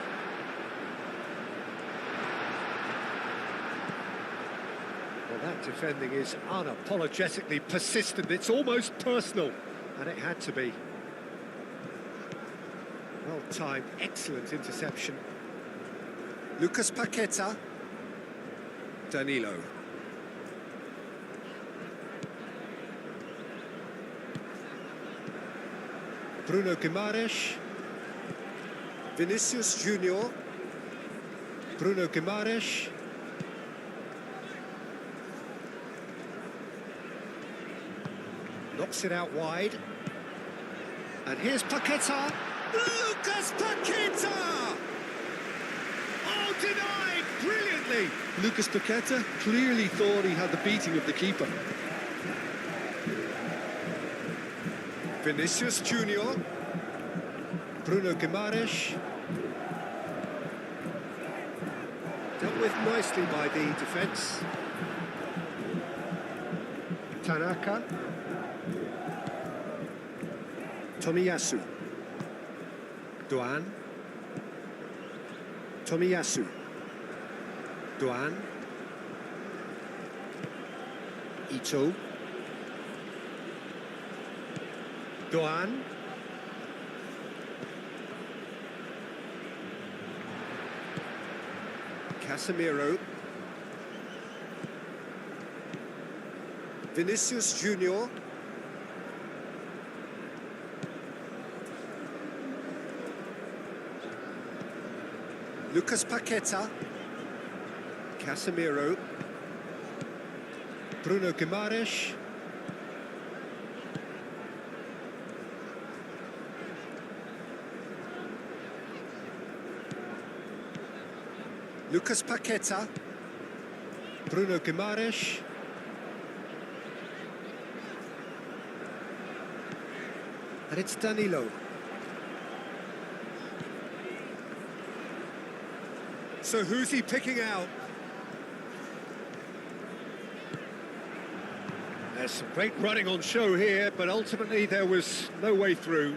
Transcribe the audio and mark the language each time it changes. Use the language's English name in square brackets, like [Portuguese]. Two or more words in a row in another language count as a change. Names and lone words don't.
[English] Well, that defending is unapologetically persistent. It's almost personal. And it had to be. Well-timed, excellent interception. Lucas Paqueta. Danilo. Bruno Guimaraes. Vinicius Junior. Bruno Guimaraes. Knocks it out wide. And here's Paqueta. Lucas Paqueta! Oh, denied brilliantly. Lucas Paqueta clearly thought he had the beating of the keeper. Vinicius Junior. Bruno Guimaraes. Dealt with nicely by the defence. Tanaka. Tomiyasu. Douane. Tomiyasu. Douane. Ito. Douane. Casemiro. Vinicius Junior. Lucas Paqueta. Casemiro. Bruno Guimaraes. Lucas Paqueta. Bruno Guimaraes. And it's Danilo. So who's he picking out? There's some great running on show here, but ultimately there was no way through.